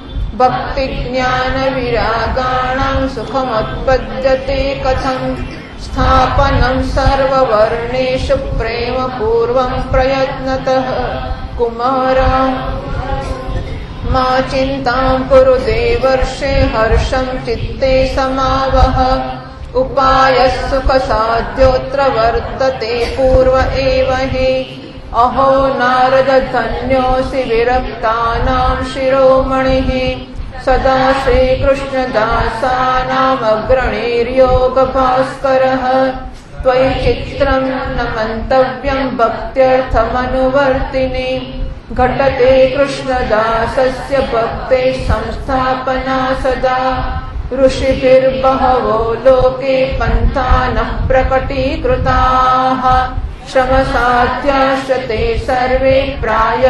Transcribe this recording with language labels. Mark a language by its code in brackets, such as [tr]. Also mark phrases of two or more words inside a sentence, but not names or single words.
[sa] ભક્તિજ્ઞાનવિરાગાણાં સુખમુત્પદ્યતે કથં સ્થાપनं સર્વવર્ણેષુ પ્રેમપૂર્વં પ્રયત્નતઃ કુમાર મા ચિંતાં કુરુ દેવર્ષે હર્ષં ચિત્તે સમાવહ ઉપાયઃ સુખસાધ્યોऽત્ર વર્તતે પૂર્વ એવ હિ અહો નારદ ધન્યોऽસि વિરક્તાનાં શિરોમણિઃ સદા શ્રીકૃષ્ણદાસાનામ અગ્રણીર્યોગભાસ્કરઃ त्वयि चित्रं न मन्तव्यं भक्त्यर्थमनुवर्तिनि घटते कृष्णदासस्य भक्ते संस्थापना सदा ऋषिभिर्बहवो लोके पन्थानः प्रकटीकृताः श्रमसाध्याश्च ते सर्वे प्रायः